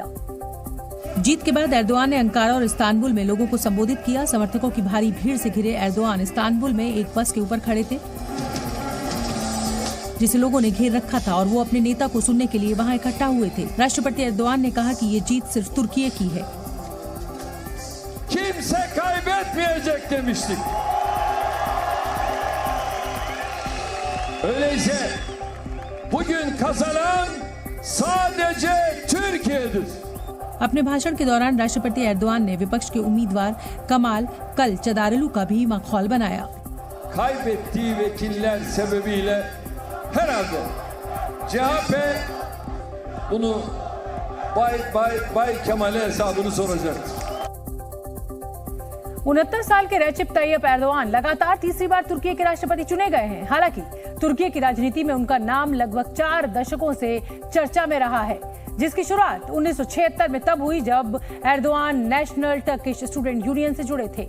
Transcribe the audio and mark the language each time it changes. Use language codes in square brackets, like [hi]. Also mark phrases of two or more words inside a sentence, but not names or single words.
[hi] जीत के बाद एर्दोआन ने अंकारा और इस्तांबुल में लोगों को संबोधित किया। समर्थकों की भारी भीड़ से घिरे एर्दोआन इस्तांबुल में एक बस के ऊपर खड़े थे, जिसे लोगों ने घेर रखा था, और वो अपने नेता को सुनने के लिए वहां इकट्ठा हुए थे। राष्ट्रपति एर्दोआन ने कहा कि ये जीत सिर्फ तुर्की की है। [tr] Kimse kaybetmeyecek demiştik. Öyleyse bugün kazanan sadece Türkiye'dir. [hi] अपने भाषण के दौरान राष्ट्रपति एर्दोआन ने विपक्ष के उम्मीदवार कमाल कल चदारलू का भी मखौल बनाया। [tr] Kaybettiği vekiller sebebiyle herhalde CHP bunu Bay Kemal'e hesabını soracaktır. [hi] 69 साल के रेसिप तैयप एर्दोआन लगातार तीसरी बार तुर्की के राष्ट्रपति चुने गए हैं। हालांकि तुर्की की राजनीति में उनका नाम लगभग 4 दशकों से चर्चा में रहा है, जिसकी शुरुआत 1976 में तब हुई जब एर्दोआन नेशनल टर्किश स्टूडेंट यूनियन से जुड़े थे।